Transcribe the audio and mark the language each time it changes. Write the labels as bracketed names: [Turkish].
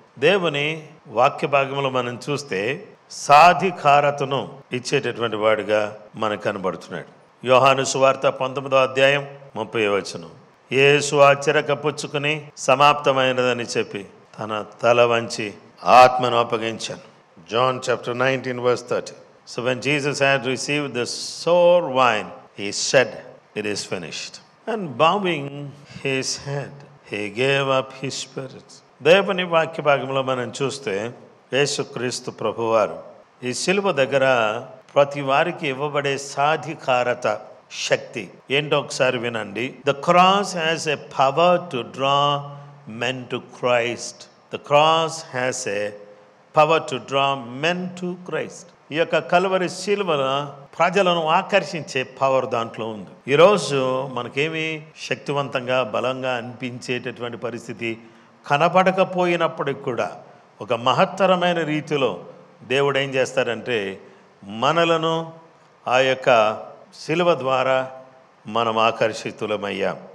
[Telugu] దేవుని వాక్య భాగంలో మనం చూస్తే సాధికారతను ఇచ్చేటటువంటి వాడిగా మనకు కనబడుతున్నాడు. యోహాను సువార్త 19వ అధ్యాయం 30వ వచనం, యేసు ఆశ్చర్యక పుచ్చుకుని సమాప్తమైనదని చెప్పి తన తల వంచి ఆత్మను అప్పగించాను. [English] John chapter 19 verse 30. So when Jesus had received the sour wine, he said, it is finished. And bowing his head, he gave up his spirit. [Telugu] దేవుని వాక్య భాగంలో మనం చూస్తే యేసుక్రీస్తు ప్రభువారు ఈ శిలువ దగ్గర ప్రతి వారికి ఇవ్వబడే సాధికారత, శక్తి ఏంటో ఒకసారి వినండి. [English] The cross has a power to draw men to Christ. The cross has a power to draw men to Christ. [Telugu] ఈ యొక్క కల్వరి శిలువ ప్రజలను ఆకర్షించే పవర్ దాంట్లో ఉంది. ఈరోజు మనకేమి శక్తివంతంగా, బలంగా అనిపించేటటువంటి పరిస్థితి కనపడకపోయినప్పటికి కూడా ఒక మహత్తరమైన రీతిలో దేవుడు ఏం చేస్తారంటే మనలను ఆ యొక్క శిలువ ద్వారా మనం ఆకర్షితులమయ్యాం.